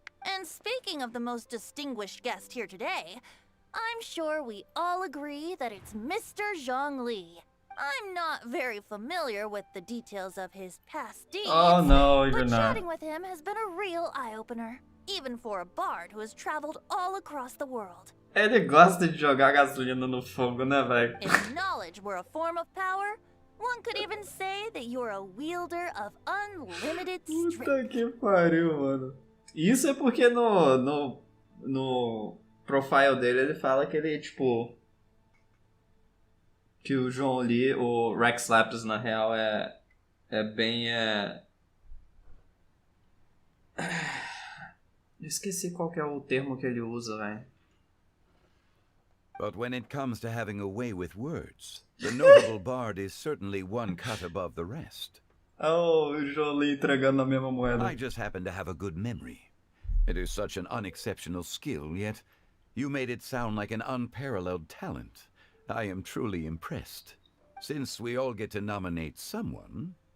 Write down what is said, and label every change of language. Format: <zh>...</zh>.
<en>And speaking of the most distinguished guest here today, I'm sure we all agree that it's Mr. Zhongli. I'm not very familiar with the details of his past deeds. Oh no, you're but not. chatting with him has been a real eye-opener, even for a bard who has traveled all across the world.</en> <pt>Ele gosta de jogar gasolina no fogo, né, velho?</pt> <en>If knowledge were a form of power, one could even say that you're a wielder of unlimited strength.</en> <pt>Puta que pariu, mano. Isso é porque no profile dele ele fala que ele, tipo... Que o João Lee, o Rex Lapis, na real, é bem... Eu esqueci qual que é o termo que ele usa, velho.</pt> <en>But when it comes to having a way with words, the notable bard is certainly one cut above the rest.</en> <pt>Oh, o João Lee entregando a mesma moeda.</pt> <en>I just happen to have a good memory. It is such an unexceptional skill, yet you made it sound like an unparalleled talent. I am truly impressed. Since we all get to nominate someone...</en>